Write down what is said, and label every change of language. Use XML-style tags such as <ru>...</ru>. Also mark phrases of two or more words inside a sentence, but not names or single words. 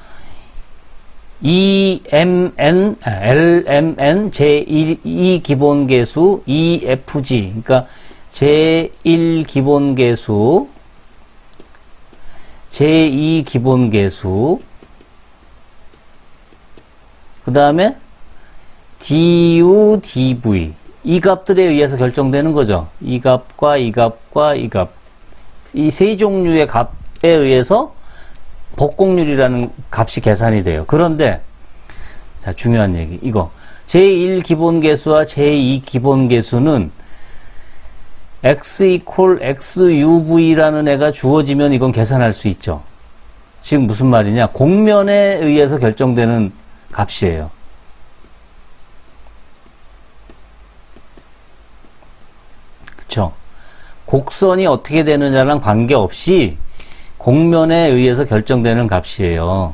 <ko>lmn 제1 기본계수 efg, 그러니까 제1 기본계수, 제2 기본계수, 그 다음에 du, dv, 이 값들에 의해서 결정되는 거죠. 이 값과 이 값과 이 값. 이 세 종류의 값에 의해서 벅곡률이라는 값이 계산이 돼요. 그런데, 자, 중요한 얘기. 이거. 제1 기본계수와 제2 기본계수는 x equal xuv라는 애가 주어지면 이건 계산할 수 있죠. 지금 무슨 말이냐? 곡면에 의해서 결정되는 값이에요. 그쵸? 곡선이 어떻게 되느냐랑 관계없이 곡면에 의해서 결정되는 값이에요.</ko>